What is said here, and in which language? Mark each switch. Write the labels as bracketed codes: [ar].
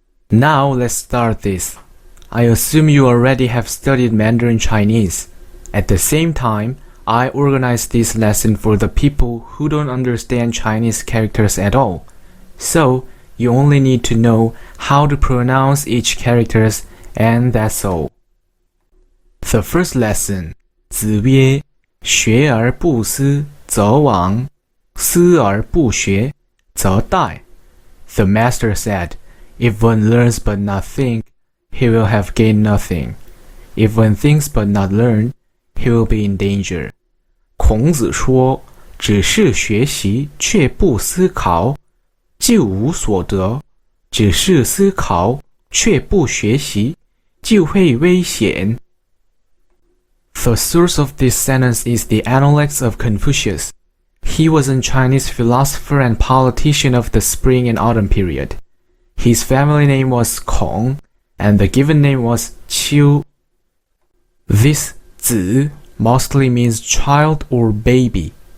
[en] Now let's start this. I assume you already have studied Mandarin Chinese. At the same time, I organized this lesson for the people who don't understand Chinese characters at all. So, you only need to know how to pronounce each characters, and that's all. The first lesson. [zh] 子曰：学而不思则罔，思而不学则殆. [en] The master said, if one learns but not think, he will have gained nothing. If one thinks but not learn, he will be in danger. [zh] 孔子说：只是学习却不思考，就无所得；只是思考却不学习，就会危险。 [en] The source of this sentence is the Analects of Confucius. He was a Chinese philosopher and politician of the Spring and Autumn period. His family name was Kong, and the given name was Qiu. This 子 mostly means child or baby.